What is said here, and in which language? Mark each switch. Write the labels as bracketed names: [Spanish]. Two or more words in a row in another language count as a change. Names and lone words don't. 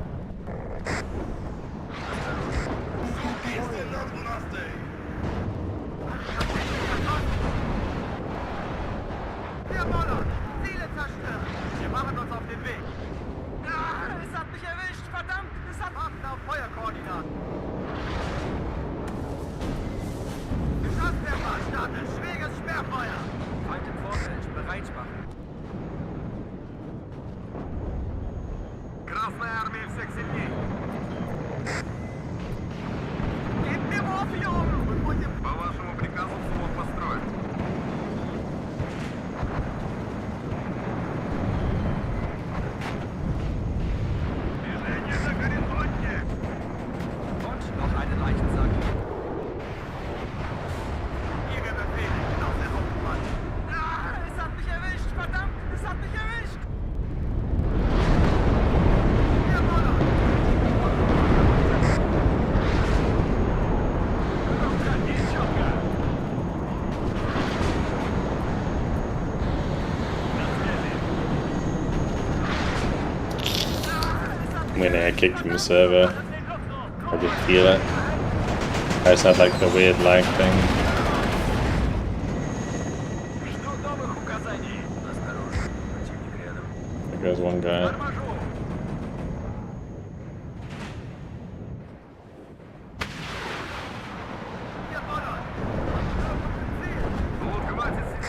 [German] Wir wollen Ziele zerstören. Wir machen uns auf den Weg. Es hat mich erwischt, verdammt, es hat Achten auf Feuerkoordinaten. Geschosswerfer startet, schweres Sperrfeuer. Feind im Vorfeld, bereit machen. [Russian] Красная армия всех сильней. [German] Gebt mir Morphium! Bevor ihr [Russian] По вашему приказу взвод построен. Движение на горизонте. [German] Und noch einen Leichensack. Ihre Befehle, Genosse Hauptmann. Es hat mich erwischt, verdammt, es hat mich erwischt. Wir wollen. [English] I'm gonna get kicked from the server. I did feel it. I just had like the weird lag thing. [Russian] Жду новых указаний. Осторожно, противник рядом. [English] There goes one guy. [Russian] Торможу. [German] Wir wollen. [Russian] Лодка мать